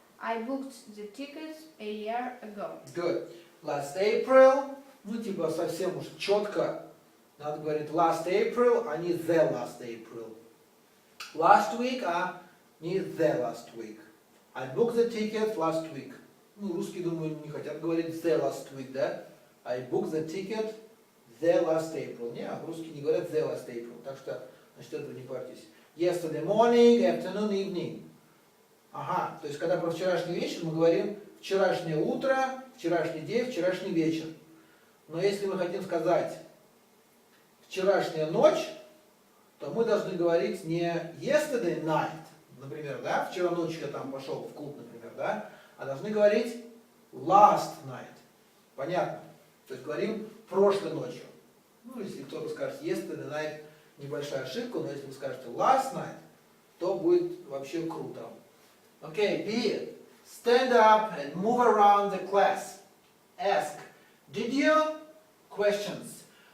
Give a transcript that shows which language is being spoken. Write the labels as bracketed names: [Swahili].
[English] I booked the tickets a year ago. Good. Last April. [Russian] Ну, типа совсем уж четко. Надо говорить last April, а не the last April. Last week, а не the last week. [English] I booked the ticket last week. [Russian] Ну, русские, думаю, не хотят говорить the last week, да? [English] I booked the ticket the last April. [Russian] Не, русские не говорят the last April. Так что, значит, этого не парьтесь. [English] Yesterday morning, afternoon, evening. [Russian] Ага, то есть, когда про вчерашний вечер, мы говорим вчерашнее утро, вчерашний день, вчерашний вечер. Но если мы хотим сказать вчерашняя ночь, то мы должны говорить не yesterday night, например, да, вчера ночью я там пошел в клуб, например, да, а должны говорить last night. Понятно? То есть говорим прошлой ночью. Ну, если кто-то скажет yesterday night, небольшая ошибка, но если вы скажете last night, то будет вообще круто. Окей, B. [English] Stand up and move around the class. Ask, did you? Questions.